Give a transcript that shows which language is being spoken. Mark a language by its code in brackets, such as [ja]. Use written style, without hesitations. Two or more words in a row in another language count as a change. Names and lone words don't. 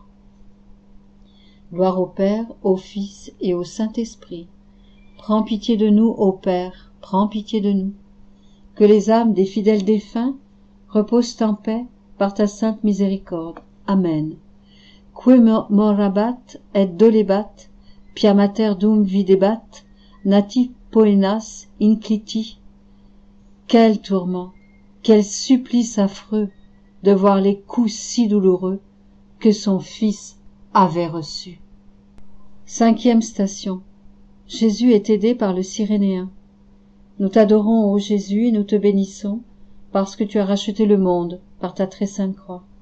[fr] Gloire au Père, au Fils et au Saint-Esprit. Prends pitié de nous, ô Père, prends pitié de nous. Que les âmes des fidèles défunts reposent en paix par ta sainte miséricorde. Amen. [la] Que morabat et dolebat, pia mater dum videbat, nati poenas incliti. [fr] Quel tourment, quel supplice affreux de voir les coups si douloureux que son Fils avait reçus. Cinquième station. Jésus est aidé par le Cyrénéen. Nous t'adorons, ô Jésus, et nous te bénissons, parce que tu as racheté le monde par ta très sainte croix.